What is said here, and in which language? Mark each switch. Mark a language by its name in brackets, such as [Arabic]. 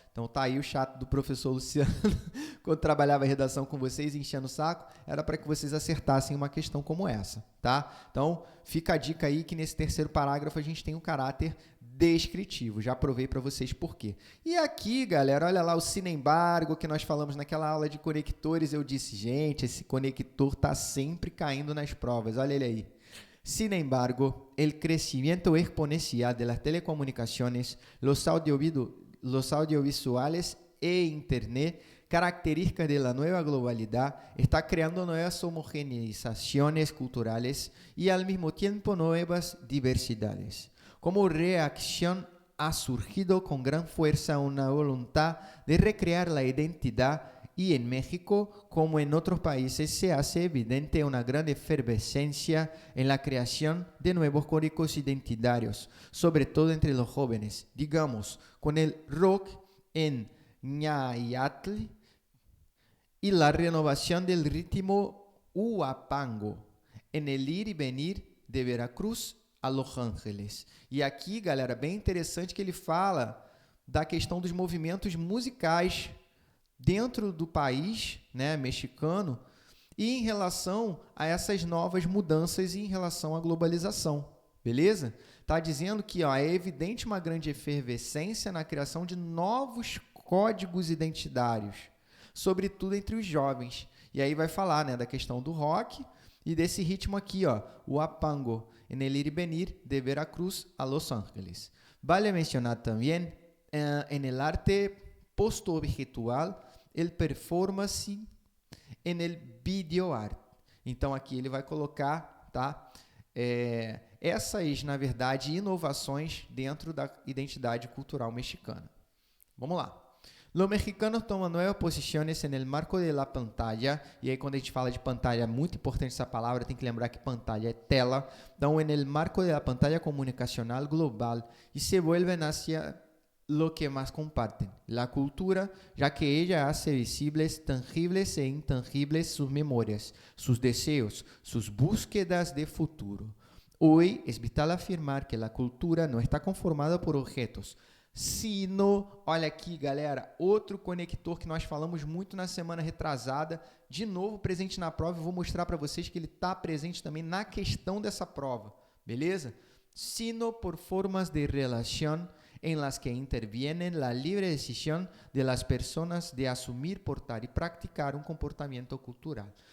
[Portuguese] Então, tá aí o chat do professor Luciano, quando trabalhava a redação com vocês, enchendo o saco, era para que vocês acertassem uma questão como essa, tá? Então, fica a dica aí que nesse terceiro parágrafo a gente tem um caráter descritivo. Já provei para vocês por quê. E aqui, galera, olha lá o sinem-embargo que nós falamos naquela aula de conectores. Eu disse, gente, esse conector tá sempre caindo nas provas. Olha ele aí. [Spanish] Sin embargo, el crecimiento exponencial de las telecomunicaciones, los audiovisuales e Internet, características de la nueva globalidad, está creando nuevas homogeneizaciones culturales y al mismo tiempo nuevas diversidades. Como reacción ha surgido con gran fuerza una voluntad de recrear la identidad y en México, como en otros países, se hace evidente una gran efervescencia en la creación de nuevos códigos identitarios, sobre todo entre los jóvenes, digamos, con el rock en ñayatl y la renovación del ritmo huapango, en el ir y venir de Veracruz a Los Ángeles. [Portuguese] E aqui, galera, bem interessante que ele fala da questão dos movimentos musicais dentro do país, né, mexicano, e em relação a essas novas mudanças e em relação à globalização, beleza? Está dizendo que é evidente uma grande efervescência na criação de novos códigos identitários, sobretudo entre os jovens. E aí vai falar, né, da questão do rock e desse ritmo aqui, o apango, [Spanish] en el ir y venir de Veracruz a Los Ángeles. Vale mencionar también en el arte post-objetual, el performance en el video art. [Portuguese] Então, aqui ele vai colocar, tá? Essas, na verdade, inovações dentro da identidade cultural mexicana. Vamos lá. [Spanish] Los mexicanos toman nuevas posiciones en el marco de la pantalla. [Portuguese] E aí, quando a gente fala de pantalla, é muito importante essa palavra, tem que lembrar que pantalla é tela. Então, [Spanish] en el marco de la pantalla comunicacional global y se vuelven hacia lo que más comparten, la cultura, ya que ella hace visibles, tangibles e intangibles sus memorias, sus deseos, sus búsquedas de futuro. Hoy es vital afirmar que la cultura no está conformada por objetos, sino, [Portuguese] olha aqui, galera, outro conector que nós falamos muito na semana retrasada, de novo presente na prova, e vou mostrar para vocês que ele está presente também na questão dessa prova, beleza? [Spanish] Sino por formas de relación en las que interviene la libre decisión de las personas de asumir, portar y practicar un comportamiento cultural.